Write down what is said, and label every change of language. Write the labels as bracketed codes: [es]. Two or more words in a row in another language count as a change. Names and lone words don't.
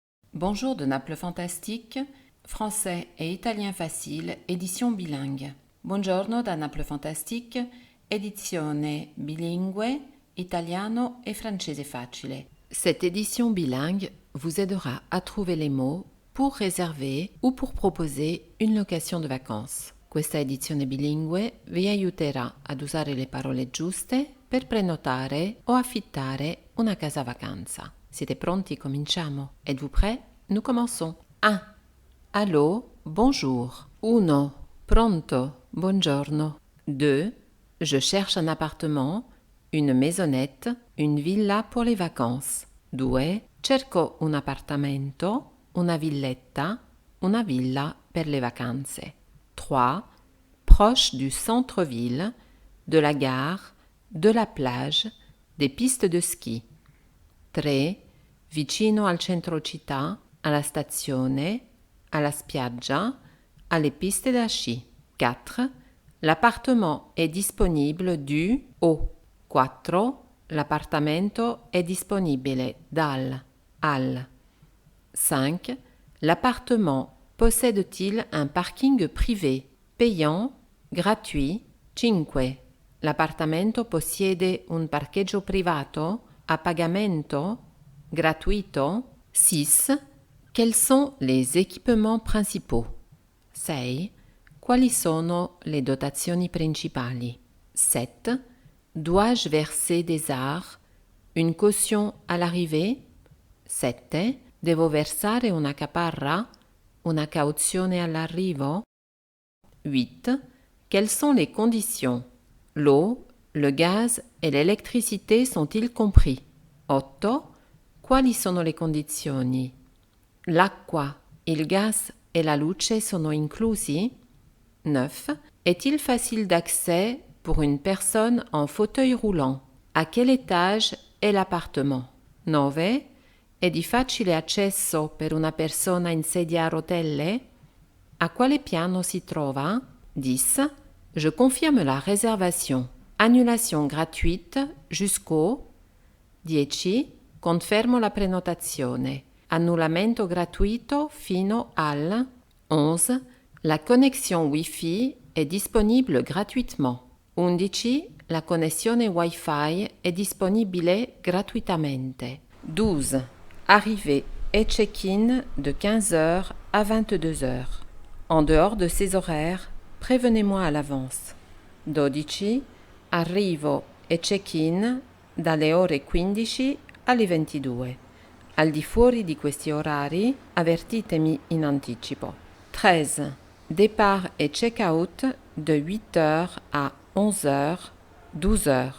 [fr] Bonjour de Naples Fantastique, français et italien facile, édition bilingue. [it] Buongiorno da Naples Fantastique, edizione bilingue, italiano e francese facile. [fr] Cette édition bilingue vous aidera à trouver les mots pour réserver ou pour proposer une location de vacances. [it] Questa edizione bilingue vi aiuterà ad usare le parole giuste per prenotare o affittare una casa vacanza. Siete pronti? Cominciamo. [fr] Êtes-vous prêts? Nous commençons. 1. Allô, bonjour. 1. [it] Pronto, buongiorno. 2. [fr] Je cherche un appartement, une maisonnette, une villa pour les vacances. 2. [it] Cerco un appartamento, una villetta, una villa per le vacanze. 3. [fr] Proche du centre-ville, de la gare, de la plage, des pistes de ski. 3. [it] Vicino al centro città, alla stazione, alla spiaggia, alle piste da sci. 4. [fr] L'appartement est disponible du au. 4. [it] L'appartamento è disponibile dal al. 5. [fr] L'appartement possède-t-il un parking privé, payant, gratuit? 5. [it] L'appartamento possiede un parcheggio privato a pagamento, gratuito? 6. [fr] Quels sont les équipements principaux? 6. [it] Quali sono le dotazioni principali? 7. [fr] Dois-je verser des arts, une caution à l'arrivée? 7. [it] Devo versare una caparra, una cauzione all'arrivo? 8. [fr] Quelles sont les conditions? L'eau, le gaz et l'électricité sont-ils compris? 8. [it] Quali sono le condizioni? L'acqua, il gas e la luce sono inclusi? 9. [fr] Est-il facile d'accès pour une personne en fauteuil roulant? À quel étage è l'appartement? 9. [it] È di facile accesso per una persona in sedia a rotelle? A quale piano si trova? 10. [fr] Je confirme la réservation. Annulation gratuite jusqu'au 10. [it] Confermo la prenotazione. Annullamento gratuito fino al 11. [fr] La connexion Wi-Fi è disponibile gratuitement. 11. [it] La connessione Wi-Fi è disponibile gratuitamente. 12. [fr] Arrivée et check-in de 15 heures à 22 heures. En dehors de ces horaires, prévenez-moi à l'avance. 12. [it] Arrivo e check-in dalle ore 15 alle 22. Al di fuori di questi orari, avvertitemi in anticipo. 13. [fr] Départ et check-out de 8 heures à 11 heures, 12 heures.